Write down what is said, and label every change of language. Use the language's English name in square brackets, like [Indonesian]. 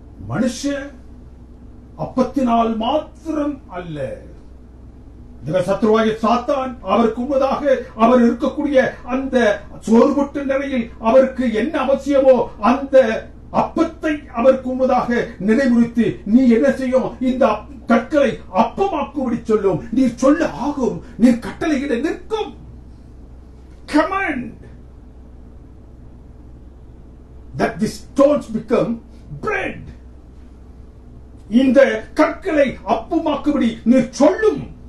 [Tamil] மனுஷ அப்பத்தினால் மாத்திரம் அல்ல, சத்ருவாகிய சாத்தான் அவருக்கு முன்பதாக அவர் இருக்கக்கூடிய அந்த சோர்வுட்டு நிலையில் அவருக்கு என்ன அவசியமோ அந்த அப்பத்தை அவருக்கு முன்பதாக நினைவுறுத்தி, நீ என்ன செய்யும், இந்த கற்களை அப்பமாக்கும்படி சொல்லும், நீ சொல்ல ஆகும், நீ கட்டளையிட நிற்கும். [English] Command that the stones become bread. [Tamil] இந்த கற்களை அப்பமாக்கும்படி நீ சொல்லும்.